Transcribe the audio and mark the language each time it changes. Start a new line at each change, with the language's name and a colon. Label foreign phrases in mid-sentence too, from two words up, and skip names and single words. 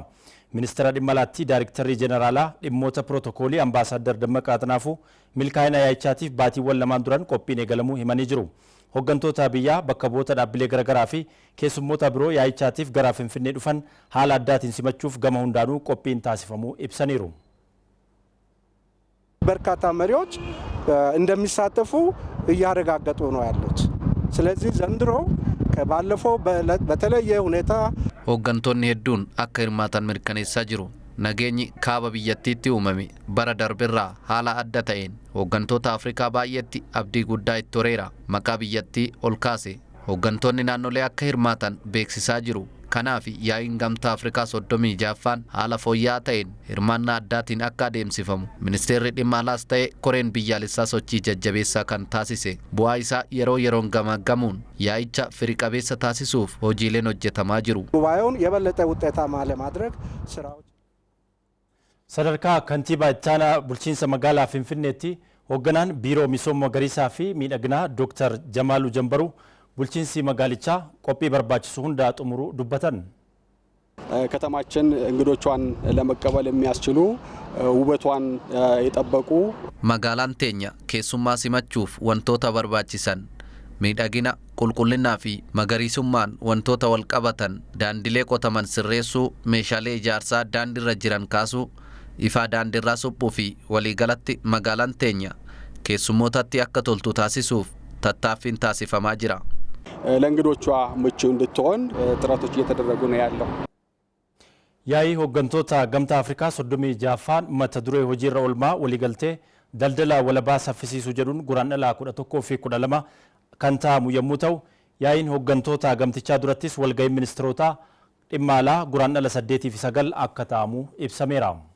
Oromo: Ministeera dhimma alaatti Daayiriktarrii Jeneraalaa dhimmoota pirootokoolii Ambaasaadar Dammaqaa Xanaafuu milkaa'ina yaa'ichaatiif baatiiwwan lamaan duran qophiin eegalamuu himanii jiru. Hooggantoota biyyaa bakka bu'oota dhaabbilee garaagaraa fi keessummoota biroo yaa'ichaatiif gara Finfinnee dhufan haala addaatiin simachuuf gama hundaanuu qophiin taasifamuu ibsaniiru.
Amharic: በርካታ መሪዎች እንደሚሳተፉ እያረጋገጡ ነው ያሉት። ስለዚህ ዘንድሮ ከባለፈው በተለየ ሁኔታ
Oromo: hooggantoonni hedduun akka hirmaatan mirkaneessaa jiru. Nageenyi kaaba biyyattiitti uumame bara darbirraa haala adda ta'een hooggantoota Afrikaa baay'eetti abdii guddaa itti horeera. Maqaa biyyattii ol kaase hooggantoonni naannolee akka hirmaatan beeksisaa jiru. Kanaaf yaa'iin gamtaa Afrikaa 36ffaan haala fooyya'aa ta'een hirmaannaa addaatiin akka adeemsifamu ministeerri dhimma alaas ta'e koreen biyyaalessaa sochii jajjabeessaa kan taasise bu'aa isaa yeroo yeroon gamaggamuun yaa'icha firii qabeessa taasisuuf hojiileen hojjetamaa jiru.
Amharic: ጉባኤውን የበለጠ ውጤታማ ለማድረግ ስራዎች
Oromo: sadarkaa kantiibaa ittaanaa bulchiinsa magaalaa Finfinneetti hoogganaan biiroo misooma magariisaa fi miidhaginaa Dr. Jamaaluu Jambaruu bulchiinsi magaalichaa qophii barbaachisu hunda xumuru dubbatan.
Amharic: ከተማችን እንግዶቿን ለመቀበል የሚያስችሉ ውበቷን የጠበቁ
Oromo: magaalaan teenya keessummaa simachuuf wantoota barbaachisan miidhagina qulqullinaa fi magariisummaan wantoota wal qabatan daandilee qotaman sirreessuu meeshaalee ijaarsaa daandiirra jiran kaasuu ifaa daandiirraa suphuu fi waliigalatti magaalaan teenya keessummootatti akka toltu taasisuuf tattaaffiin taasifamaa jira.
Amharic: ለእንግዶቿ ምቹ እንድትሆን ጥረቶች እየተደረጉ ነው ያለው።
Oromo: Yaa'ii hooggantoota gamtaa Afrikaa 36ffaan mata duree hojiirra oolmaa waliigaltee daldala walabaa saffisiisuu jedhuun guraandhala 11 fi 12 kan taa'amu yommuu ta'u, yaa'iin hooggantoota gamtichaa durattis walgahii ministeerota dhimma alaa guraandhala 8 fi 9 akka taa'amu ibsameera.